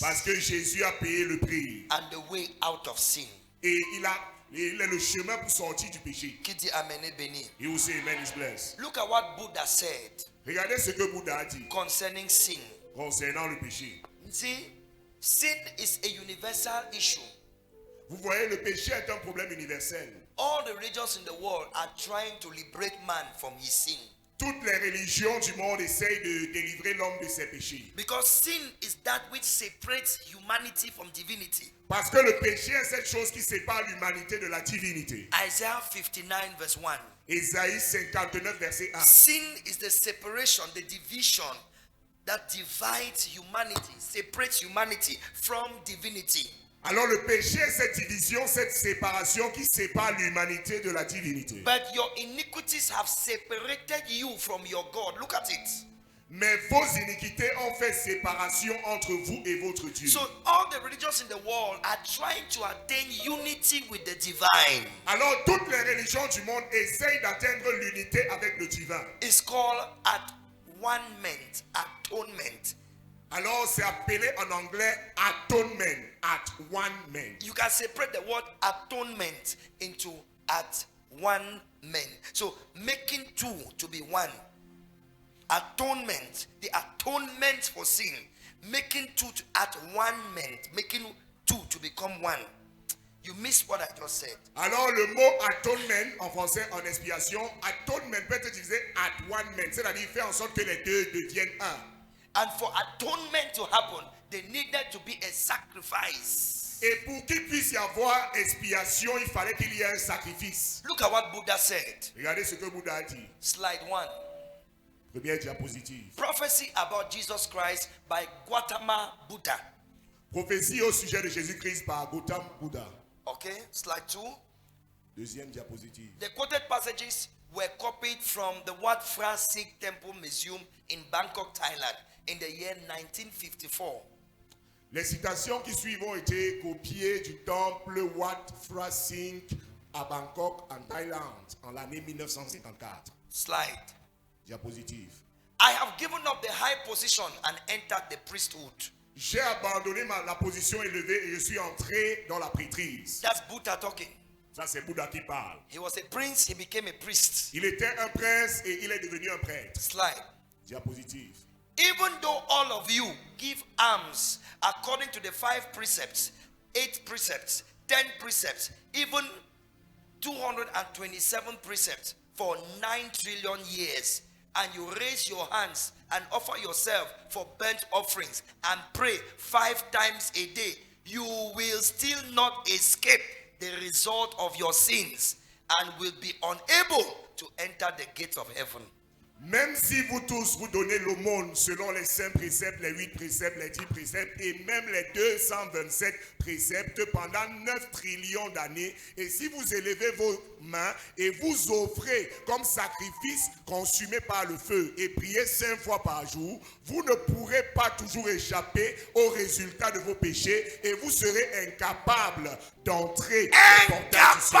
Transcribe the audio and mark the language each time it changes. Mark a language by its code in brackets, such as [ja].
[fr] Parce que Jésus a payé le prix. [en] and the way out of sin. [fr] Et il est le chemin pour sortir du péché. Qui dit amen et béni. Et aussi, [en] amen is blessed. Look at what Buddha said [fr] Regardez ce que Bouddha a dit [en] concerning sin. [fr] concernant le péché. [en] You see, sin is a universal issue. [fr] Vous voyez, le péché est un problème universel. [en] All the religions in the world are trying to liberate man from his sin, [fr] Toutes les religions du monde essayent de délivrer l'homme de ses péchés. [en] because sin is that which separates humanity from divinity. [fr] Parce que le péché est cette chose qui sépare l'humanité de la divinité. [en] Isaiah 59 verse 1. [fr] Ésaïe 59, verset 1. [en] Sin is the separation, the division that divides humanity, separates humanity from divinity. [fr] Alors le péché est cette division, cette séparation qui sépare l'humanité de la divinité. [en] But your iniquities have separated you from your God. Look at it. [fr] Mais vos iniquités ont fait séparation entre vous et votre Dieu. [en] So all the religions in the world are trying to attain unity with the divine. [fr] Alors toutes les religions du monde essayent d'atteindre l'unité avec le divin. [en] It's called at-one-ment, atonement. [fr] Alors c'est appelé en anglais atonement, at one man. [en] You can separate the word atonement into at one man. So making two to be one. Atonement, the atonement for sin. Making two to, at one man, making two to become one. You missed what I just said. [fr] Alors le mot atonement en français en expiation, atonement peut être utilisé at one man, c'est-à-dire faire en sorte que les deux deviennent un. [en] And for atonement to happen, there needed to be a sacrifice. [fr] Et pour qu'il puisse y avoir expiation, il fallait qu'il y ait un sacrifice. [en] Look at what Buddha said. [fr] Regardez ce que Bouddha a dit. [en] Slide 1. [fr] Première diapositive. [en] Prophecy about Jesus Christ by Gautama Buddha. [fr] Prophétie au sujet de Jésus-Christ par Gautama Buddha. [en] Okay, slide 2. [fr] Deuxième diapositive. [en] The quoted passages were copied from the Wat Phra Sikh Temple Museum in Bangkok, Thailand in the year 1954. [fr] Les citations qui suivent ont été copiées du temple Wat Phra Sikh à Bangkok, en Thaïlande, en l'année 1954. [en] Slide. [fr] Diapositive. [en] I have given up the high position and entered the priesthood. [fr] J'ai abandonné la position élevée et je suis entré dans la prêtrise. [en] That's Buddha talking. [fr] Ça, c'est Bouddha qui parle. [en] He was a prince, he became a priest. [fr] Il était un prince et il est devenu un prêtre. [en] Slide. [fr] Diapositive. [en] Even though all of you give alms according to the 5 precepts, 8 precepts, 10 precepts, even 227 precepts for 9 trillion years, and you raise your hands and offer yourself for burnt offerings and pray 5 times a day, you will still not escape the result of your sins and will be unable to enter the gates of heaven. [fr] Même si vous tous vous donnez l'aumône selon les 5 préceptes, les 8 préceptes, les 10 préceptes et même les 227 préceptes pendant 9 trillions d'années, et si vous élevez vos mains et vous offrez comme sacrifice consumé par le feu et priez 5 fois par jour, vous ne pourrez pas toujours échapper aux résultats de vos péchés et vous serez incapable d'entrer dans le portail du ciel.